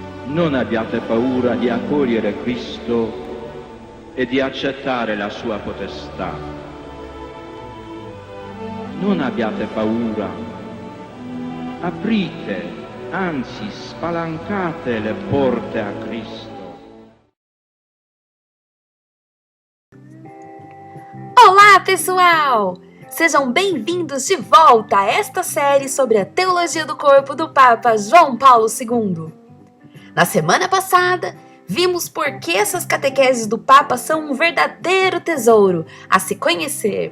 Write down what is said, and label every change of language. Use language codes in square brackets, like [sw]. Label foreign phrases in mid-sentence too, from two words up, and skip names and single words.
[it] Non abbiate paura di accogliere Cristo e di accettare la sua potestà. Non abbiate paura. Aprite, anzi spalancate le porte a Cristo. [pt] Olá, pessoal! Sejam bem-vindos de volta a esta série sobre a teologia do corpo do Papa João Paulo II. Na semana passada, vimos por que essas catequeses do Papa são um verdadeiro tesouro a se conhecer.